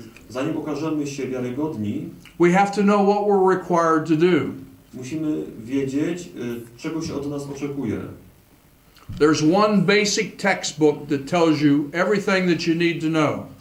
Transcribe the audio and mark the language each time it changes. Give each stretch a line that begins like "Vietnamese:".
Polish: zanim okażemy się wiarygodni,
English: we have to know what we're required to do.
Polish: Musimy wiedzieć, czego się od nas oczekuje.
English: There's one basic textbook that tells you everything that you need to know.